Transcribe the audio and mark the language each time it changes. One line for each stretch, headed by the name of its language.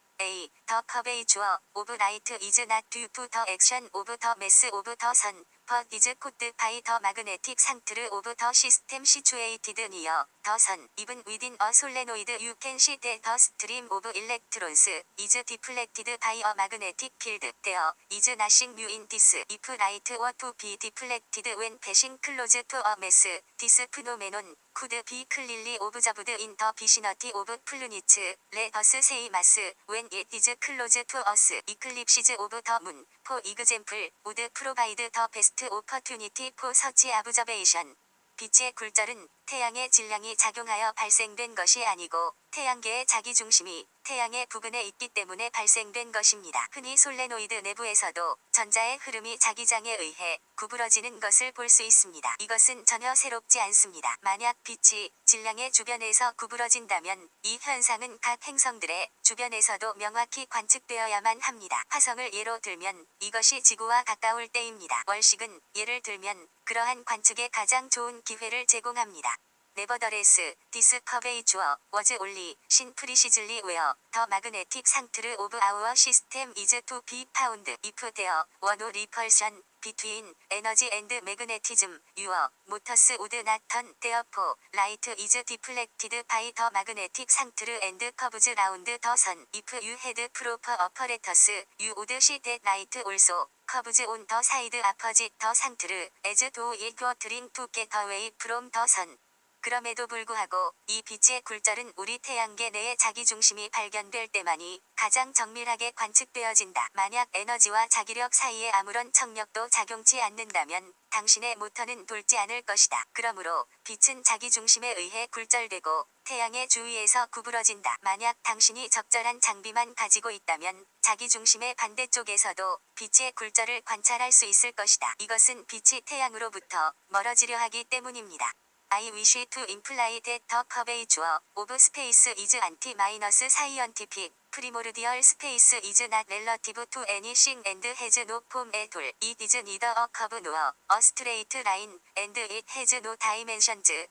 English: A. The curvature of light is not due to the action of the mass of the sun, but is caused by the magnetic sanctity of the system situated near the sun. Even within a solenoid you can see that the stream of electrons is deflected by a magnetic field. There is nothing new in this. If light were to be deflected when passing close to a mass, this phenomenon could be clearly observed in the vicinity of planets. Let us say mass, when it is close to us. Eclipses of the moon, for example, would provide the best opportunity for such observation.
Korean: 빛의 굴절은 태양의 질량이 작용하여 발생된 것이 아니고 태양계의 자기중심이 태양의 부근에 있기 때문에 발생된 것입니다. 흔히 솔레노이드 내부에서도 전자의 흐름이 자기장에 의해 구부러지는 것을 볼 수 있습니다. 이것은 전혀 새롭지 않습니다. 만약 빛이 질량의 주변에서 구부러진다면 이 현상은 각 행성들의 주변에서도 명확히 관측되어야만 합니다. 화성을 예로 들면 이것이 지구와 가까울 때입니다. 월식은 예를 들면 그러한 관측에 가장 좋은 기회를 제공합니다.
English: Nevertheless, this curvature was only seen precisely where the magnetic sanctity of our system is to be found. If there were no repulsion between energy and magnetism, your motors would not turn. Therefore, light is deflected by the magnetic sanctity and curves round the sun. If you had proper apparatus, you would see that light also curves on the side opposite the sanctity, as though it were trying to get away from the sun.
Korean: 그럼에도 불구하고 이 빛의 굴절은 우리 태양계 내의 자기중심이 발견될 때만이 가장 정밀하게 관측되어진다. 만약 에너지와 자기력 사이에 아무런 청력도 작용치 않는다면 당신의 모터는 돌지 않을 것이다. 그러므로 빛은 자기중심에 의해 굴절되고 태양의 주위에서 구부러진다. 만약 당신이 적절한 장비만 가지고 있다면 자기중심의 반대쪽에서도 빛의 굴절을 관찰할 수 있을 것이다. 이것은 빛이 태양으로부터 멀어지려 하기 때문입니다.
English: I wish to imply that the curvature of space is anti-scientific. Primordial space is not relative to anything and has no form at all. It is neither a curve nor a straight line, and it has no dimensions.